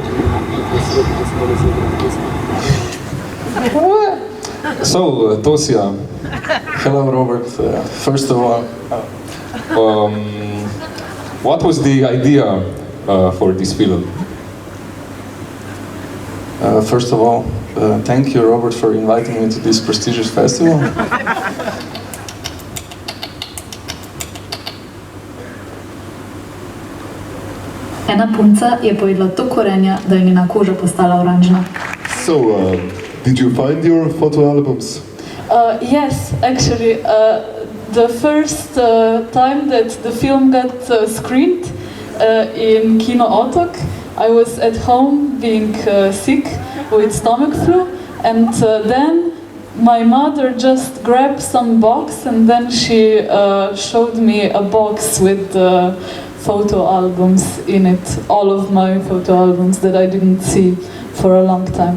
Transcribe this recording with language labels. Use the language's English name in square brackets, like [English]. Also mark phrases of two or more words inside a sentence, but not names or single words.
[English] So, Tosia. Hello, Robert. First of all, what was the idea for this film? First of all, thank you, Robert, for inviting me to this prestigious festival. [Slovenian] Ena punca je pojedla to korenja, da je njena koža postala oranžna. [English] So, did you find your photo albums? Yes, actually, the first time that the film got screened in Kino Otok, I was at home being sick with stomach flu, and then my mother just grabbed some box and then she showed me a box with photo albums in it, all of my photo albums that I didn't see for a long time.